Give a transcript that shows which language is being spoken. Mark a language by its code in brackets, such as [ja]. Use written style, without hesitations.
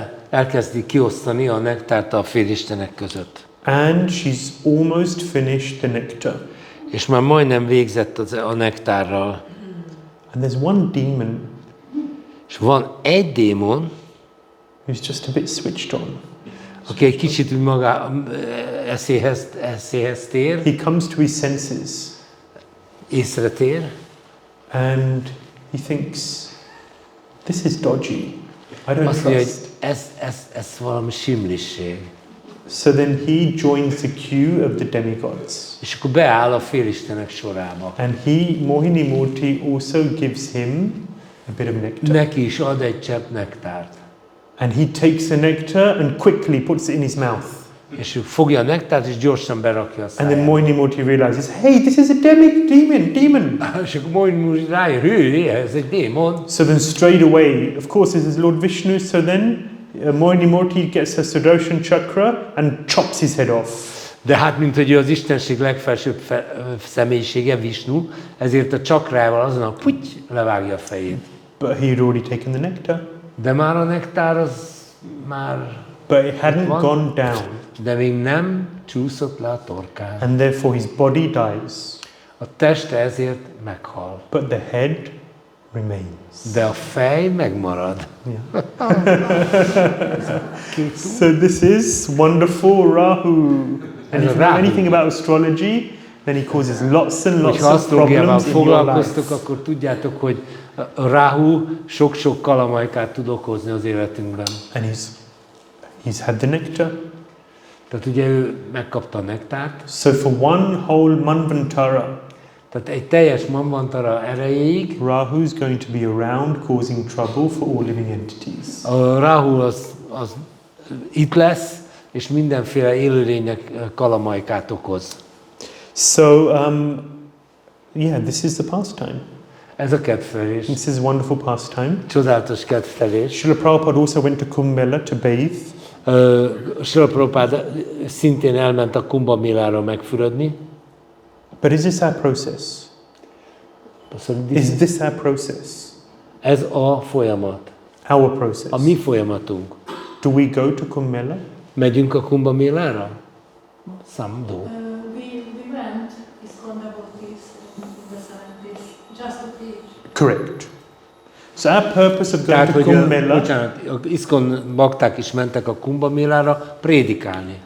[hu] Elkezdi kiosztani a nektárt a félistenek között. [en] And she's almost finished the nectar. [hu] És már majdnem végzett a nektárral. [en] And there's one demon [hu] És van egy démon, [en] who's just a bit switched on. [hu] aki egy kicsit úgy maga eszéhez tér, [en] He comes to his senses [hu] észre tér, [en] and he thinks, this is dodgy. I don't [hu] azt mondja, hogy [en] trust. [hu] ez valami simlisség. [en] So then he joins the queue of the demigods. [hu] És akkor beáll a félistenek sorába. [en] And Mohini Murti also gives him a bit of nectar. [hu] Neki is ad egy csepp nektárt. [en] And he takes the nectar and quickly puts it in his mouth. [hu] És ő fogja a nektárt, és gyorsan berakja a [en] And then [hu] szájába. [en] Mohini Murti realizes, hey, this is a demon. [hu] És akkor Mohini Murti rájön, ez egy démon. [en] So then straight away, of course this is Lord Vishnu, so then Mohini Murti gets her Sudarshan chakra and chops his head off. [hu] De hát, mint hogy ő az istenség legfelsőbb személyisége, Vishnu, ezért a csakrával azonnal levágja a fejét. [en] But he had already taken the nectar. [hu] De már a nektár az már... [en] But it hadn't gone down. [hu] De még nem csúszott le a torkán. [en] And therefore his body dies. [hu] A teste ezért meghal. [en] But the head remains. [hu] De a fej megmarad. [en] Yeah. So this is wonderful Rahu. And if you know anything about astrology, then he causes lots and lots [hu] Hogyha [en] of [hu] asztrológiával [en] problems in your [hu] foglalkoztok, [en] life. [hu] akkor tudjátok, hogy a Rahu sok-sok kalamajkát tud okozni az életünkben. [en] And he's had the nectar. [hu] Tehát ugye ő megkapta a nektárt. [en] So for one whole manvantara, [hu] Tehát egy teljes manvantara erejéig [en] Rahu's going to be around causing trouble for all living entities. [hu] a Rahu az itt lesz, és mindenféle élőlénynek kalamajkát okoz. [en] So, yeah, this is the pastime. [hu] Ez a kedvtelés. [en] This is a wonderful pastime. [hu] Csodálatos kedvtelés. [en] Srila Prabhupada also went to Kumbh Mela to bathe. [hu] Srila Prabhupada szintén elment a Kumbh Mélára megfürödni. [en] But is this our process? Is this our process? [hu] Ez a folyamat. [en] Our process. [hu] A mi folyamatunk. [en] Do we go to Kumbh Mela? [hu] Megyünk a Kumbh Mélára? [en] Some do. We went, ISKCON devotees in the 70s, just to teach. Correct. So our purpose of going [hu] Tehát, [en] to [hu] hogy [en] Kumbh Mela, [hu] bocsánat, a iszkon bakták is mentek a Kumbh Mélára prédikálni.